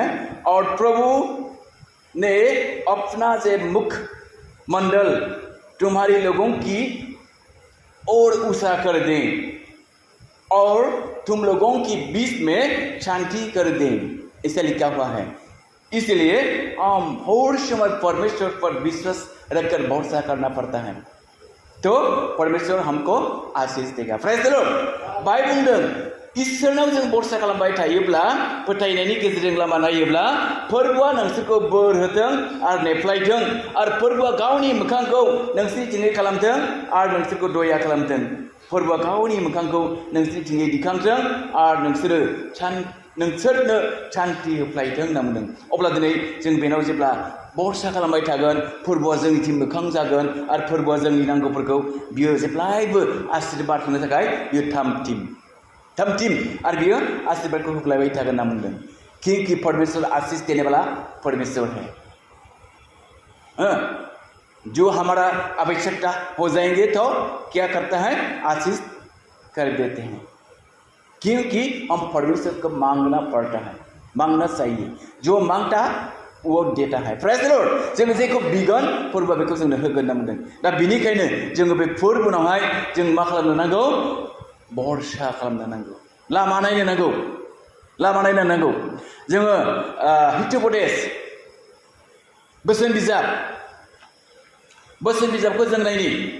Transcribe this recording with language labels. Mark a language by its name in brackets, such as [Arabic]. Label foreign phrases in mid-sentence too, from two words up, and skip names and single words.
[Hindi] और प्रभु ने अपना जे मुखमंडल तुम्हारे लोगों की ओर ऊंचा कर दें और तुम लोगों के बीच में शांति कर दें, इसे लिखा हुआ है। इसलिए हम हर समय परमेश्वर पर विश्वास रखकर भरोसा करना पड़ता है, तो परमेश्वर हमको आशीष देगा। [English] Praise the Lord. [Bodo] बाइबल बुंदों इसोरनाव जों भरोसा खालामबाय थायोब्ला, फोथायनायनि गेजेरजों लामा नायोब्ला, फोरबोआ नोंसोरखौ बोर होथों आरो नेफ्लायथों आरो फोरबोआ गावनि मोखांखौ नोंसिनिथिङै खालामथों आरो नोंसोरखौ दया खालामथों। फोरबोआ गावनि मोखांखौ नोंसिनिथिङै दिखांथों आरो नोंसोरनो सान्थि होफ्लायथों होनना बुंदों। अब्ला दिनै जों बेनाव जेब्ला भरोसा खालामबाय थागोन, फोरबोआ जोंनिथिं मोखां जागोन आरो फोरबोआ जोंनि नांगौफोरखौ बियो जेब्लायबो आशीर्बाद होनो थाखाय बियो थामथिम आरो बियो [Hindi] आशीर्वाद को [Bodo] होफ्लायबाय थागोन होनना बुंदों। [Hindi] क्योंकि परमेश्वर आशीष देने वाला परमेश्वर है। जो हमारा आवश्यकता हो जाएंगे तो क्या करता है, आशीष कर देते हैं। क्योंकि हम परमेश्वर को मांगना पड़ता है, मांगना चाहिए। जो मांगता वो देता है। [English] Praise the Lord. [Bodo] जों जेखौ बिगोन फोरबोआ बेखौ जोंनो होगोन होनना बुंदों। दा बेनिखायनो जोङो बे फोरबोनावहाय जों मा खालामनो नांगौ, भरोसा खालामनो नांगौ, लामा नायनो नांगौ। जोङो हितोपदेश बोसोन बिजाबखौ जों नायनि।